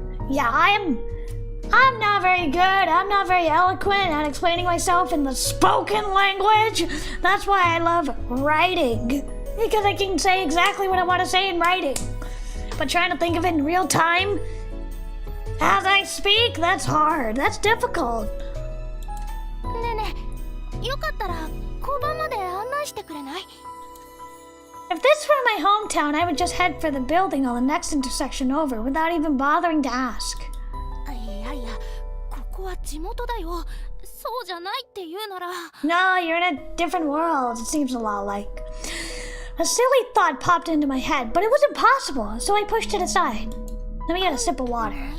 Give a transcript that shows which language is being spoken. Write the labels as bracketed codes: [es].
[en] Yeah, I'm not very good. I'm not very eloquent at explaining myself in the spoken language. That's why I love writing, because I can say exactly what I want to say in writing. But trying to think of it in real time as I speak, that's hard. That's difficult. [ja] ねえねえ、よかったら交番まで案内してくれない？ [en] If this were my hometown, I would just head for the building on the next intersection over without even bothering to ask. [ja] いやいや、ここは地元だよ。そうじゃないって言うなら。 [en] No, you're in a different world. It seems a lot like. A silly thought popped into my head, but it was impossible, so I pushed it aside. Let me get a sip of water.